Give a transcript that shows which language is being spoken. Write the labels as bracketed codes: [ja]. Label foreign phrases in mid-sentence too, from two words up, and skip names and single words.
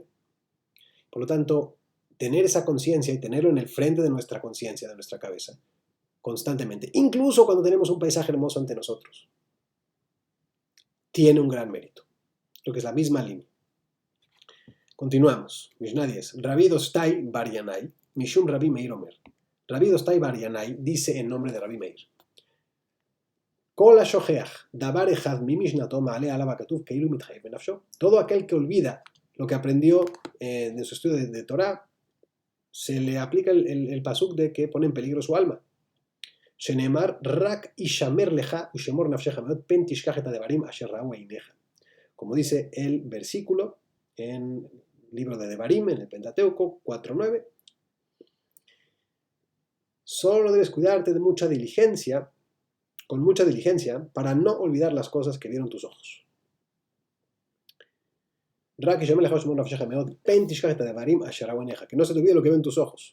[es] Por lo tanto, tener esa conciencia y tenerlo en el frente de nuestra conciencia, de nuestra cabeza, constantemente, incluso cuando tenemos un paisaje hermoso ante nosotros, tiene un gran mérito, lo que es la misma línea. Continuamos. Mishnah 10. [he] רבי דוסתאי בר ינאי, משום רבי מאיר אומר. Rabbi Dostai Bar Yanai [es] dice en nombre de [he] Rabbi Meir: כל השוכח דבר אחד ממשנתו מעלה עליו הכתוב כאילו מתחייב בנפשו. [es] Todo aquel que olvida lo que aprendió en su estudio de Torah, se le aplica el pasuk de que pone en peligro su alma. [he] שנאמר רק השמר לך ושמור נפשך מאד פן תשכח את הדברים אשר ראו עיניך. [es] Como dice el versículo en el libro de Devarim, en el Pentateuco 4.9, solo debes cuidarte de mucha diligencia, con mucha diligencia, para no olvidar las cosas que vieron tus ojos. Que no se te olvide lo que ven tus ojos.